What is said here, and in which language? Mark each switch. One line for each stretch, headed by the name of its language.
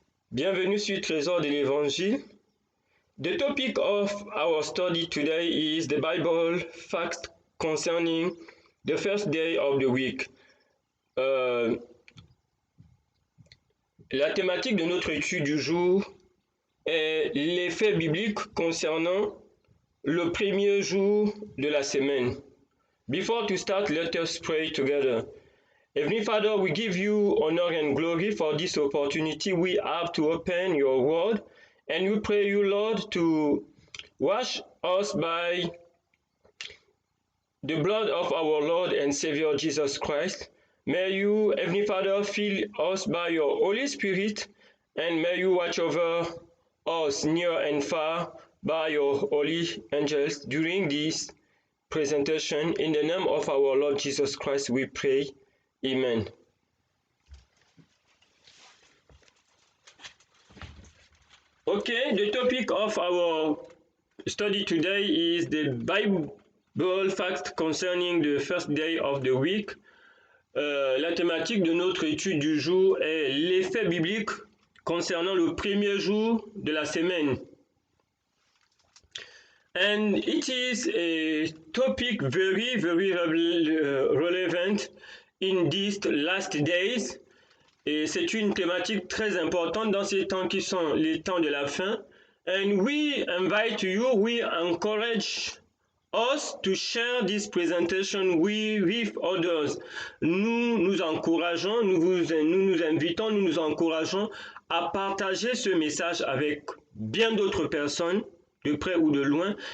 French: Bienvenue sur Trésor de l'Évangile.
English: The topic of our study today is the Bible fact concerning the first day of the week.
French: La thématique de notre étude du jour est les faits bibliques concernant le premier jour de la semaine.
English: Before to start, let us pray together. Heavenly Father, we give you honor and glory for this opportunity we have to open your word, and we pray you, Lord, to wash us by the blood of our Lord and Savior Jesus Christ. May you, Heavenly Father, fill us by your Holy Spirit, and may you watch over us near and far by your holy angels during this presentation. In the name of our Lord Jesus Christ, we pray. Amen. Okay, the topic of our study today is the Bible fact concerning the first day of the week.
French: La thématique de notre étude du jour est les faits bibliques concernant le premier jour de la semaine.
English: And it is a topic very relevant in these last days.
French: Et c'est une thématique très importante dans ces temps qui sont les temps de la fin.
English: And we invite you, we encourage us to share this presentation with others.
French: Nous encourageons, nous nous invitons, nous nous encourageons à partager ce message avec bien d'autres personnes, de près ou de loin.